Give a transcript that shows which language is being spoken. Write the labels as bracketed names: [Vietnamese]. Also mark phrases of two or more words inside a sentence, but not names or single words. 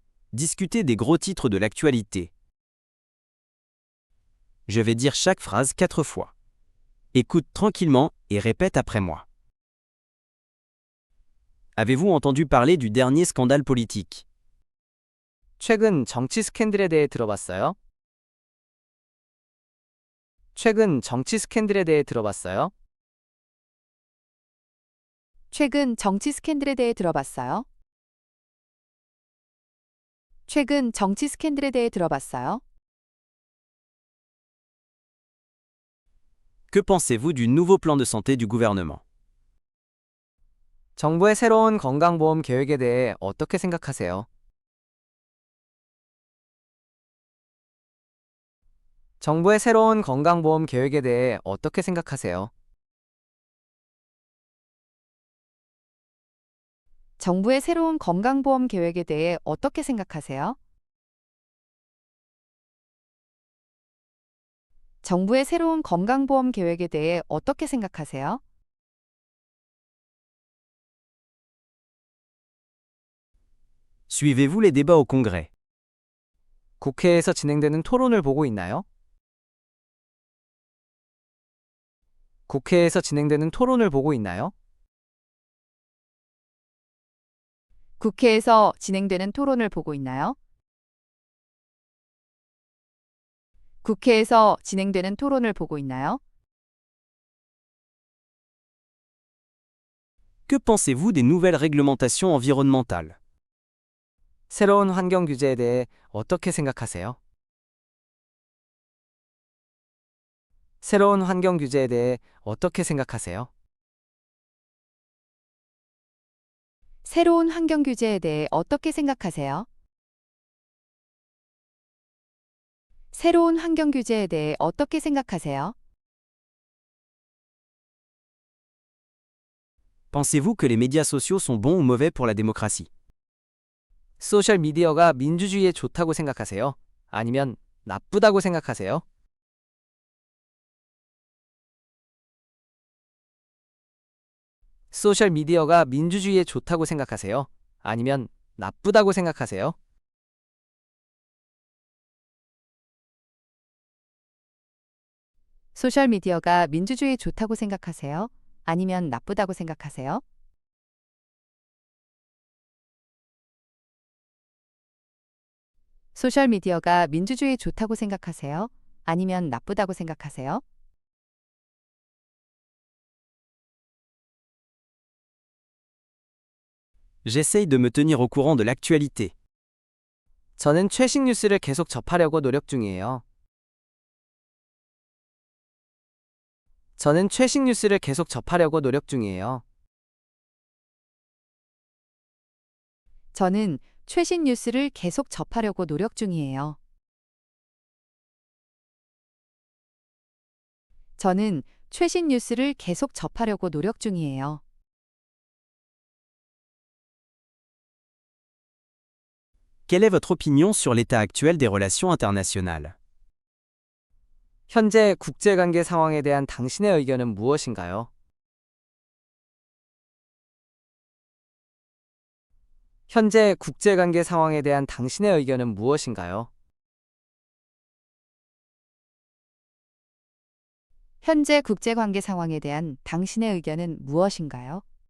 [French] Discutez des gros titres de l'actualité. Je vais dire chaque phrase 4 fois. Écoute tranquillement et répète après moi. Avez-vous entendu parler du dernier scandale politique? [Korean] 최근 정치 스캔들에 대해 들어봤어요? 최근 정치 스캔들에 대해 들어봤어요? 최근 정치 스캔들에 대해 들어봤어요? 최근 정치 스캔들에 대해 들어봤어요? [French] Que pensez-vous du nouveau plan de santé du gouvernement? [Korean] 정부의 새로운 건강보험 계획에 대해 어떻게 생각하세요? 정부의 새로운 건강보험 계획에 대해 어떻게 생각하세요? 정부의 새로운 건강보험 계획에 대해 어떻게 생각하세요? 정부의 새로운 건강보험 계획에 대해 어떻게 생각하세요? [French] Suivez-vous les débats au Congrès? [Korean] 국회에서 진행되는 토론을 보고 있나요? 국회에서 진행되는 토론을 보고 있나요? 국회에서 진행되는 토론을 보고 있나요? 국회에서 진행되는 토론을 보고 있나요? [French] Que pensez-vous des nouvelles réglementations environnementales? [Korean] 새로운 환경 규제에 대해 어떻게 생각하세요? 새로운 환경 규제에 대해 어떻게 생각하세요? 새로운 환경 규제에 대해 어떻게 생각하세요? 새로운 환경 규제에 대해 어떻게 생각하세요? [French] Pensez-vous que les médias sociaux sont bons ou mauvais pour la démocratie? [Korean] 소셜 미디어가 민주주의에 좋다고 생각하세요? 아니면 나쁘다고 생각하세요? 소셜 미디어가 민주주의에 좋다고 생각하세요? 아니면 나쁘다고 생각하세요? 소셜미디어가 민주주의에 좋다고 생각하세요? 아니면 나쁘다고 생각하세요? 소셜미디어가 민주주의에 좋다고 생각하세요? 아니면 나쁘다고 생각하세요? [French] J'essaye de me tenir au courant de l'actualité. [Korean] 저는 최신 뉴스를 계속 접하려고 노력 중이에요. 저는 최신 뉴스를 계속 접하려고 노력 중이에요. 저는 최신 뉴스를 계속 접하려고 노력 중이에요. 저는 최신 뉴스를 계속 접하려고 노력 중이에요. [French] Quelle est votre opinion sur l'état actuel des relations internationales? [Korean] 현재 국제관계 상황에 대한 당신의 의견은 무엇인가요? 현재 국제관계 상황에 대한 당신의 의견은 무엇인가요? 현재 국제관계 상황에 대한 당신의 의견은 무엇인가요?